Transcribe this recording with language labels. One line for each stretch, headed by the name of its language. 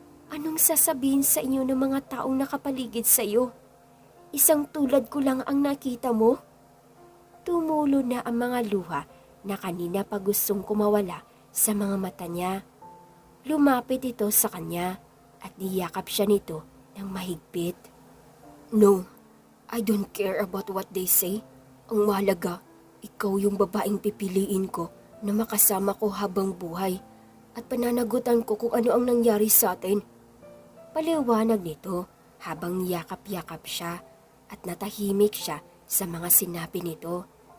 Filipino: Anong sasabihin sa inyo ng mga taong nakapaligid sa iyo? Isang tulad ko lang ang nakita mo? Tumulo na ang mga luha na kanina pa gustong kumawala sa mga mata niya. Lumapit ito sa kanya at niyakap siya nito ng mahigpit.
English: No, I don't care about what they say.
Filipino: Ang mahalaga, ikaw yung babaeng pipiliin ko na makasama ko habang buhay at pananagutan ko kung ano ang nangyari sa atin. Paliwanag nito habang niyakap-yakap siya at natahimik siya sa mga sinabi nito.